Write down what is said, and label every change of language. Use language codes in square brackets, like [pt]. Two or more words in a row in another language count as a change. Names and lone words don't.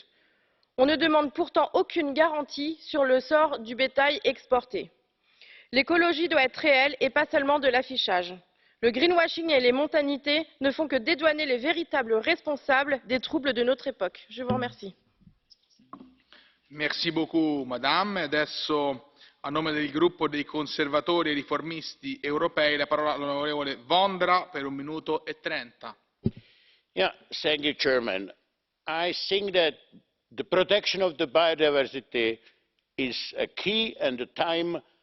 [fr] On ne demande pourtant aucune garantie sur le sort du bétail exporté. L'écologie doit être réelle et pas seulement de l'affichage. Le greenwashing et les mondanités ne font que dédouaner les véritables responsables des troubles de notre époque. Je vous remercie. Merci beaucoup, madame. [it] Adesso, a nome del gruppo dei conservatori e riformisti europei, la parola all'onorevole Vondra per 1 minuto e 30. [en] Yeah, thank you, Chairman. I think that the protection of the biodiversity is a key, and the time